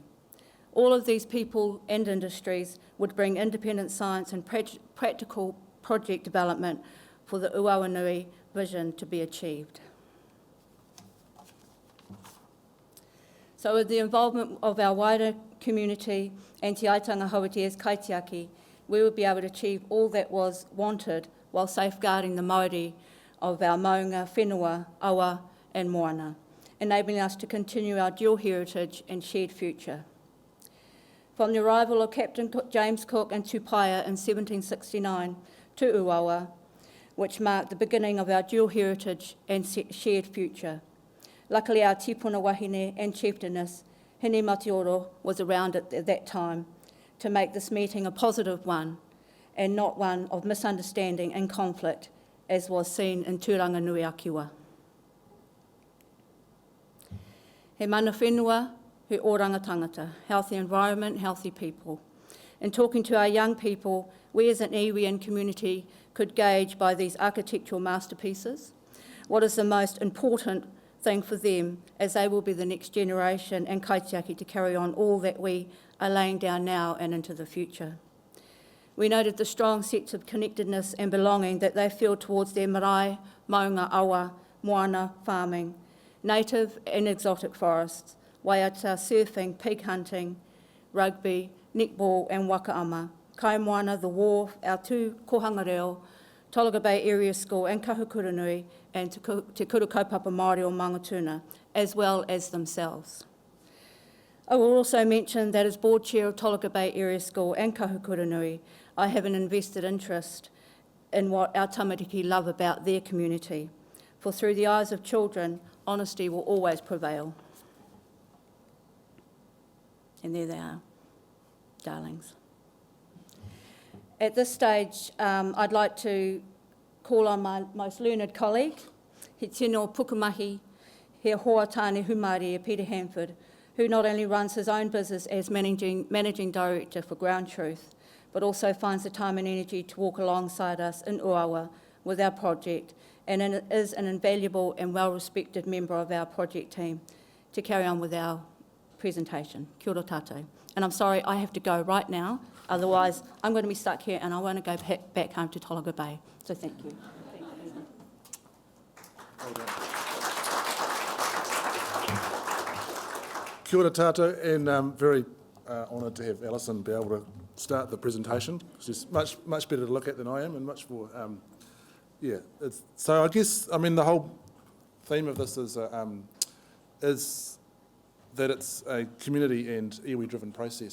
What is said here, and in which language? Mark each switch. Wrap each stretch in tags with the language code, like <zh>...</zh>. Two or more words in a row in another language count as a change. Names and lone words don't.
<en>All of these people and industries would bring independent science and practical project development for the Uawanui vision to be achieved. So with the involvement of our wider community and Te Aitanga Hauiti as kaitiaki, we would be able to achieve all that was wanted while safeguarding the Māori of our</en> <mi>maunga, whenua, awa</mi> <en>and moana, enabling us to continue our dual heritage and shared future. From the arrival of Captain James Cook and Tupaia in 1769 to Uawa, which marked the beginning of our dual heritage and shared future. Luckily, our</en> <mi>tipuna wahine</mi> <en>and chieftainess, Hine Matioro, was around at that time to make this meeting a positive one and not one of misunderstanding and conflict, as was seen in Turanganui-a-Kiwa.</en> <mi>He mana whenua, he oranga tangata,</mi> <en>healthy environment, healthy people. In talking to our young people, we as an iwi and community could gauge by these architectural masterpieces what is the most important thing for them, as they will be the next generation and kaitiaki to carry on all that we are laying down now and into the future. We noted the strong sense of connectedness and belonging that they feel towards their</en> <mi>marae, maunga, awa, moana,</mi> <en>farming, native and exotic forests, waiata, surfing, pig hunting, rugby, netball and wakaama,</en> <mi>kai moana,</mi> <en>the wharf, our two</en> <mi>kohanga reo,</mi> <en>Tolaga Bay Area School and Kahukuranui and Te Kuru Kaupapa Māori o Mangatuna, as well as themselves. I will also mention that as board chair of Tolaga Bay Area School and Kahukuranui, I have an invested interest in what our tamariki love about their community, for through the eyes of children, honesty will always prevail. And there they are, darlings. At this stage, I'd like to call on my most learned colleague,</en> <mi>he tino pukumahi, he hoa tāne humari, Peter Handford,</mi> <en>who not only runs his own business as managing director for Ground Truth, but also finds the time and energy to walk alongside us in Uawa with our project, and is an invaluable and well-respected member of our project team to carry on with our presentation.</en> <mi>Kia ora tātou.</mi> <en>And I'm sorry, I have to go right now, otherwise I'm going to be stuck here and I want to go back home to Tolaga Bay. So thank you. Well done.</en> <mi>Kia ora tātou,</mi> <en>and I'm very honoured to have Alison be able to start the presentation. She's much better to look at than I am, and much more, so I guess, I mean, the whole theme of this is that it's a community and iwi-driven process.</en>